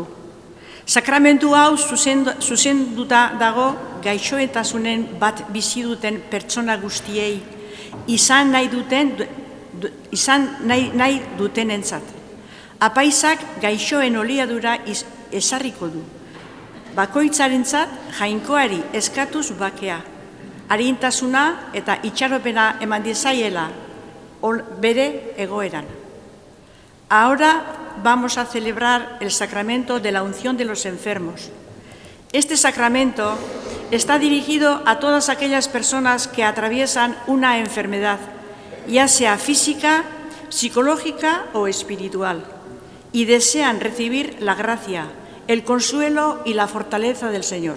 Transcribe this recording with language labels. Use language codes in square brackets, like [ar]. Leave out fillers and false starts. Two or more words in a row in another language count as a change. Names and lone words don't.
[eu] Sakramentu hau zuzenduta dago gaixoetasunen bat bizi duten pertsona guztiei, izan nahi dutenentzat. Apaizak gaixoen oliadura ezarriko du. Bakoitzarentzat jainkoari eskatuz bakea, arintasuna eta itxaropena eman dizaiela bere egoeran. [es] Ahora vamos a celebrar el sacramento de la unción de los enfermos. Este sacramento está dirigido a todas aquellas personas que atraviesan una enfermedad, ya sea física, psicológica o espiritual, y desean recibir la gracia, el consuelo y la fortaleza del Señor.